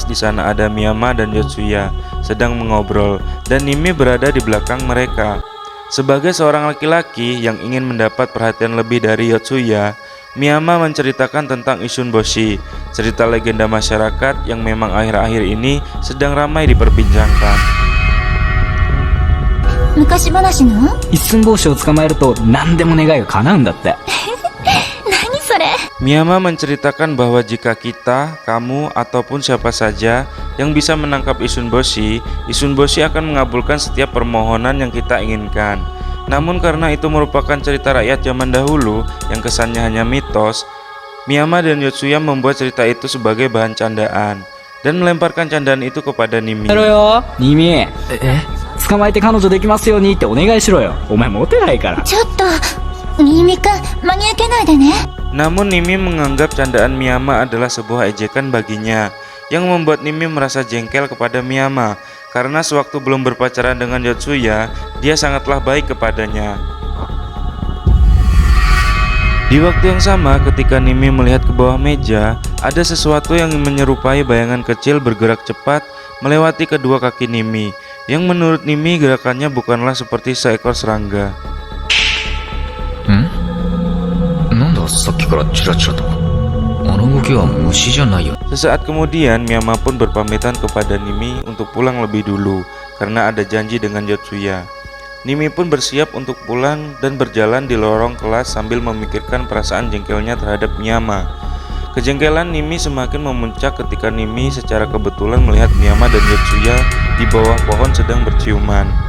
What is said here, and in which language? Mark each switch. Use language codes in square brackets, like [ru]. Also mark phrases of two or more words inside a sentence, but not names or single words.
[id] Di sana ada Miyama dan Yotsuya sedang mengobrol dan Nimi berada di belakang mereka. Sebagai seorang laki-laki yang ingin mendapat perhatian lebih dari Yotsuya, Miyama menceritakan tentang Isunboshi, cerita legenda masyarakat yang memang akhir-akhir ini sedang ramai diperbincangkan. [ja] 昔話の一寸法師を捕まえると何でも願いが叶うんだって。何それ [id] Miyama menceritakan bahwa jika kita, kamu, ataupun siapa saja yang bisa menangkap Isunboshi, Isunboshi akan mengabulkan setiap permohonan yang kita inginkan. Namun karena itu merupakan cerita rakyat zaman dahulu yang kesannya hanya mitos, Miyama dan Yotsuya membuat cerita itu sebagai bahan candaan dan melemparkan candaan itu kepada Nimi. [ja] やろよ、ニミ。捕まえて彼女できますようにってお願いしろよ。お前モテないから。ちょっと新見くん真に受けないでね [id] Namun Nimi menganggap candaan Miyama adalah sebuah ejekan baginya, yang membuat Nimi merasa jengkel kepada Miyama karena sewaktu belum berpacaran dengan Yotsuya, dia sangatlah baik kepadanya. Di waktu yang sama, ketika Nimi melihat ke bawah meja, ada sesuatu yang menyerupai bayangan kecil bergerak cepat melewati kedua kaki Nimi, yang menurut Nimi gerakannya bukanlah seperti seekor serangga. [ja] なんださっきからチラチラと。あの動きは虫じゃないよ。 [id] Sesaat kemudian Miyama pun berpamitan kepada Nimi untuk pulang lebih dulu karena ada janji dengan Yotsuya. Nimi pun bersiap untuk pulang dan berjalan di lorong kelas sambil memikirkan perasaan jengkelnya terhadap Miyama. Kejengkelan Nimi semakin memuncak ketika Nimi secara kebetulan melihat Miyama dan Yotsuya di bawah pohon sedang berciuman.